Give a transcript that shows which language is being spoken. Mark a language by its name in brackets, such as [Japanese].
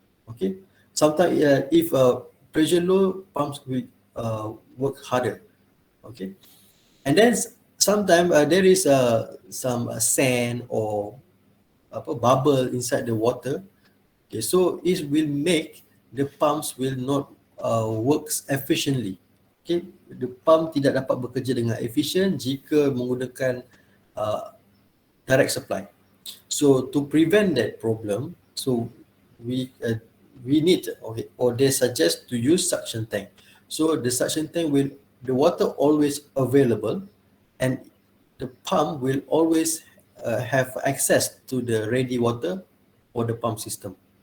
[English] Okay, sometimes if pressure low, pumps will work harder. Okay, and then sometimes there is some sand or bubble inside the water. Okay, so it will make the pumps will not works efficiently. [Malay] Okay, [English] the pump [Malay] tidak dapat bekerja dengan efisien jika menggunakan [English] direct supply. So to prevent that problem, so we need, okay, or they suggest to use suction tank. So the suction tank will, the water always available, and the pump will always have access to the ready water for the pump system.